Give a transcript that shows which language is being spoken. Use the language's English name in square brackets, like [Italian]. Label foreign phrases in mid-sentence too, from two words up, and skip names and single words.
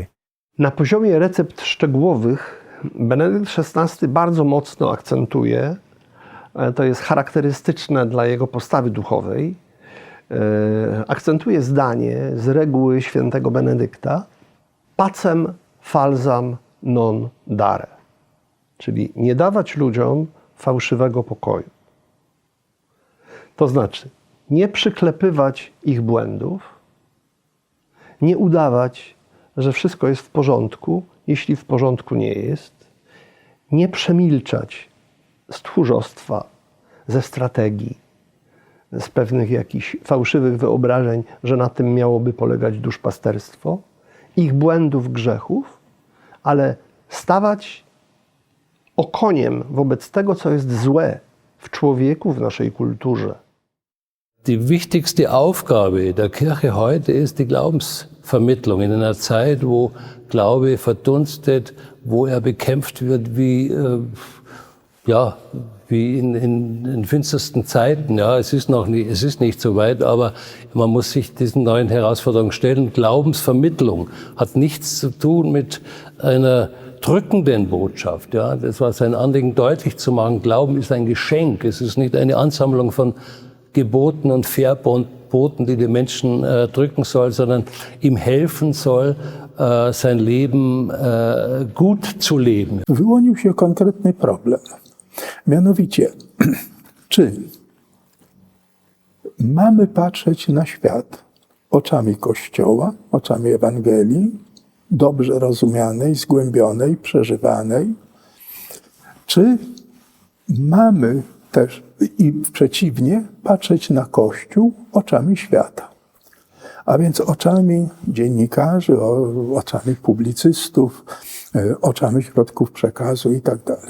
[Polish] Na poziomie recept szczegółowych Benedykt XVI bardzo mocno akcentuje, to jest charakterystyczne dla jego postawy duchowej, akcentuje zdanie z reguły świętego Benedykta: [Latin] pacem falsam non dare, [Polish] czyli nie dawać ludziom fałszywego pokoju. To znaczy nie przyklepywać ich błędów, nie udawać, że wszystko jest w porządku, jeśli w porządku nie jest, nie przemilczać z tchórzostwa, ze strategii, z pewnych jakichś fałszywych wyobrażeń, że na tym miałoby polegać duszpasterstwo, ich błędów, grzechów, ale stawać okoniem wobec tego, co jest złe w człowieku, w naszej kulturze. [German] Die wichtigste Aufgabe der Kirche heute ist die Glaubensvermittlung in einer Zeit, wo Glaube verdunstet, wo er bekämpft wird wie in finstersten Zeiten. Ja, es ist nicht so weit, aber man muss sich diesen neuen Herausforderungen stellen. Glaubensvermittlung hat nichts zu tun mit einer drückenden Botschaft. Ja, das war sein Anliegen, deutlich zu machen. Glauben ist ein Geschenk. Es ist nicht eine Ansammlung von Geboten und Verboten, die die Menschen drücken soll, sondern ihm helfen soll, sein Leben gut zu leben. [Polish] Wyłonił się konkretny problem. Mianowicie, czy mamy patrzeć na świat oczami Kościoła, oczami Ewangelii, dobrze rozumianej, zgłębionej, przeżywanej, czy mamy też i przeciwnie patrzeć na Kościół oczami świata, a więc oczami dziennikarzy, oczami publicystów, oczami środków przekazu i tak dalej.